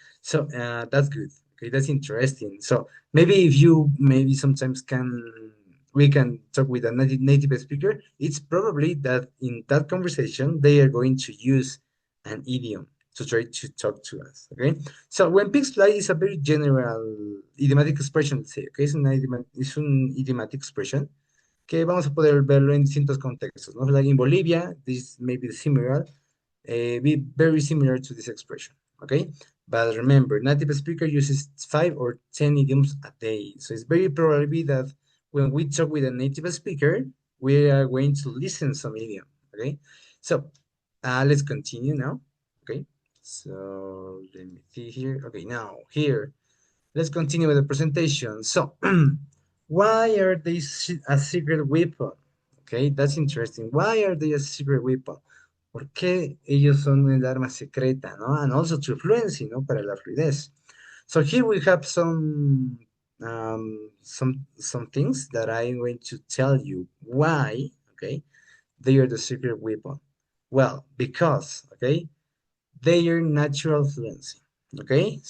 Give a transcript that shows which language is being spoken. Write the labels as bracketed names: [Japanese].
[English] So that's good, okay, that's interesting. So maybe if you maybe sometimes we can talk with a native speaker, it's probably that in that conversation they are going to use an idiom to try to talk to us, okay? So when pigs fly is a very general idiomatic expression, let's say, okay? [Spanish] Es un idiomatic expression que vamos a poder verlo en distintos contextos, ¿no? [English] Like in Bolivia, this may be similar, be very similar to this expression, okay? But remember, native speaker uses 5 or 10 idioms a day. So it's very probably that when we talk with a native speaker, we are going to listen some idiom, okay? So let's continue now, okay? So let me see here. Okay, now here, let's continue with the presentation. So why are they a secret weapon? Okay, that's interesting. Why are they a secret weapon? [Spanish] ¿Por qué ellos son el arma secreta, no? [English] And also to fluency, ¿no? [Spanish] Para la fluidez. [English] So here we have some things that I'm going to tell you why, okay, they are the secret weapon. Well, because, okay, they are natural fluency, okay?